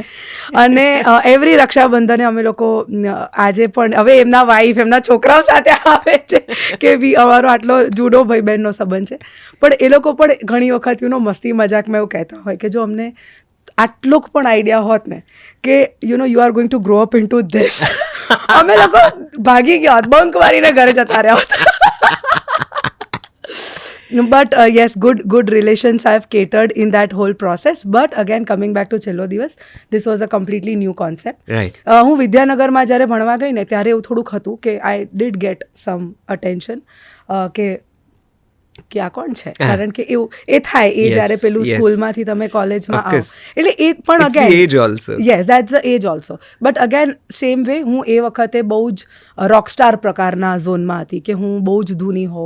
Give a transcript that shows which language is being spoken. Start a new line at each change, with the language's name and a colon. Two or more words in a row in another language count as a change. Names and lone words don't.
Gujarati: અને એવરી રક્ષાબંધને અમે લોકો આજે પણ હવે એમના વાઈફ એમના છોકરાઓ સાથે આવે છે કે બી અમારો આટલો જુદો ભાઈ બહેનનો સંબંધ છે. પણ એ લોકો પણ ઘણી વખત મસ્તી મજાકમાં એવું કહેતા હોય કે જો અમને આટલો પણ આઈડિયા હોત ને કે
English: you are going to grow up in to this,
Gujarati: અમે લોકો ભાગી ગયા હોત, બંક મારીને ઘરે જતા રહ્યા હોત.
English: But yes, good relations I have catered in that whole process. But again, coming back to
Gujarati: છેલ્લો દિવસ,
English: this was a completely new concept.
Gujarati: રાઈટ. હું વિદ્યાનગરમાં જ્યારે ભણવા ગઈ ને ત્યારે એવું થોડુંક હતું કે
English: I did get some attention
Gujarati: કે આ કોણ છે, કારણ કે એવું એ થાય એ જ્યારે પેલું સ્કૂલમાંથી તમે કોલેજમાં આવો એટલે એ પણ અગેન
English: age also. yes that's the age also. but again same way
Gujarati: હું એ વખતે બહુ જ રોકસ્ટાર પ્રકારના ઝોનમાં હતી કે હું બહુ જ ધૂની હોઉં.